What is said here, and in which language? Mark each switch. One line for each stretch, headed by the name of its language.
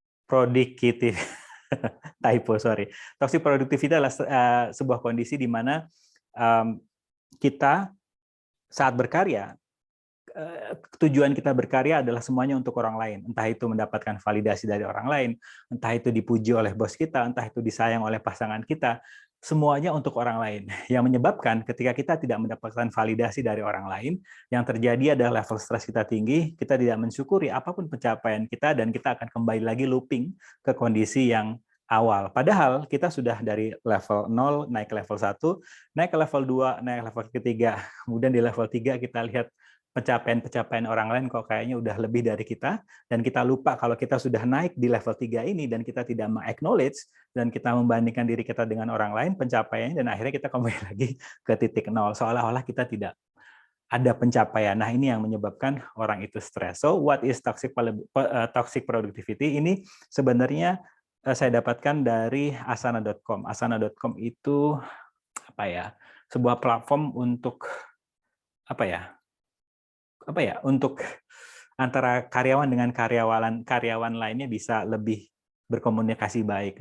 English: Productivity, typo, sorry.
Indonesian: Toxic productivity adalah sebuah kondisi di mana kita saat berkarya, tujuan kita berkarya adalah semuanya untuk orang lain. Entah itu mendapatkan validasi dari orang lain, entah itu dipuji oleh bos kita, entah itu disayang oleh pasangan kita, semuanya untuk orang lain. Yang menyebabkan ketika kita tidak mendapatkan validasi dari orang lain, yang terjadi adalah level stres kita tinggi, kita tidak mensyukuri apapun pencapaian kita, dan kita akan kembali lagi looping ke kondisi yang awal. Padahal kita sudah dari level 0 naik ke level 1, naik ke level 2, naik ke level ketiga. Kemudian di level 3 kita lihat pencapaian-pencapaian orang lain kok kayaknya udah lebih dari kita, dan kita lupa kalau kita sudah naik di level 3 ini, dan kita tidak meng-acknowledge, dan kita membandingkan diri kita dengan orang lain pencapaiannya, dan akhirnya kita kembali lagi ke titik nol, seolah-olah kita tidak ada pencapaian. Nah, ini yang menyebabkan orang itu stres.
English: So, what is toxic productivity?
Indonesian: Ini sebenarnya saya dapatkan dari asana.com. Asana.com itu apa ya? Sebuah platform untuk apa ya? Untuk antara karyawan dengan karyawan lainnya bisa lebih berkomunikasi baik.